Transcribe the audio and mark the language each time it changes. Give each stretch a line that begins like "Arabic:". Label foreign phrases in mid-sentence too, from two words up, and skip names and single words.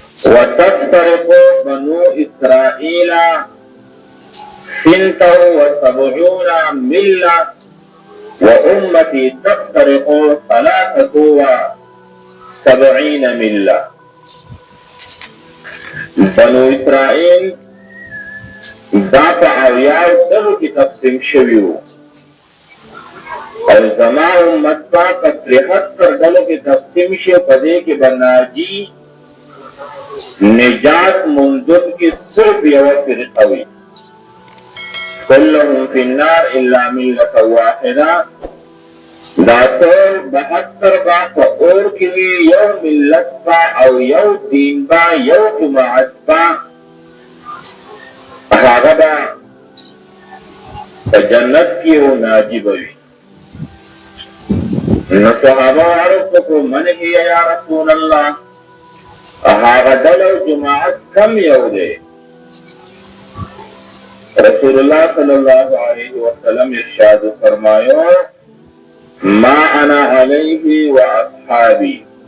Arabic: وتفترق بنو إسرائيل 72 ملة وأمتي تفترق 73 ملة.
Pashto: بنو إسرائيل دا په اویاو ډلو کې تقسیم شوي وو او زما امت په 73 ډلو کې تقسیم شي. په دې کې به ناجي نجات موندونکي صرف یوه فرقه وي.
Arabic: كلهم في النار إلا ملة واحدة.
Pashto: دا ټول 72 با په اور کې وي، یو ملت با او یو دین با یو جماعت با هغه به په جنت کې او ناجي به وي. نو صحابه عرض وکړو
Arabic: من هي یا رسول الله،
Pashto: هغه ډله جماعت کم یو دی؟
Arabic: رسول الله صلی الله علیه وسلم
Pashto: ارشاد فرمایو
Arabic: ما انا علیه و اصحابی.